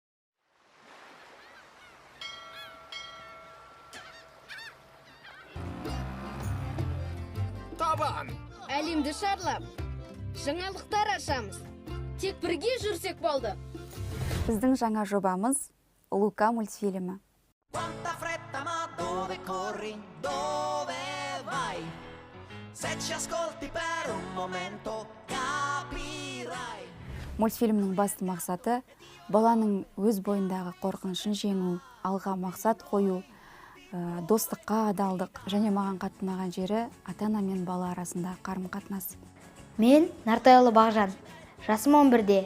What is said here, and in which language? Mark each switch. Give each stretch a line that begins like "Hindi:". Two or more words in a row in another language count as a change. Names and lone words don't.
Kazakh: Табан! Әлемді шарлап, жаңалықтар ашамыз. Тек бірге жүрсек болды. Біздің жаңа жобамыз Лука мультфильмі.
Italian: Quanta fretta, ma dove corri, dove vai? Se ci ascolti per un momento capirai.
Kazakh: Мультфильмнің басты мақсаты баланың өз бойындағы қорқынышын жеңу, алға мақсат қою, достыққа адалдық және маған қатынаған жері ата-ана мен бала арасында қарым-қатынас. Мен Нартайлы Бағжан, жасым 11-де.